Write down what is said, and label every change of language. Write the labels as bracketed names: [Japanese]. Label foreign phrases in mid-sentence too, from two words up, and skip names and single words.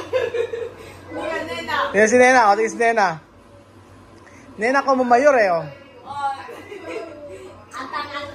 [Filipino] Yan si Nena, o tingin si Nena. [Spanish] Nena como mayor oh.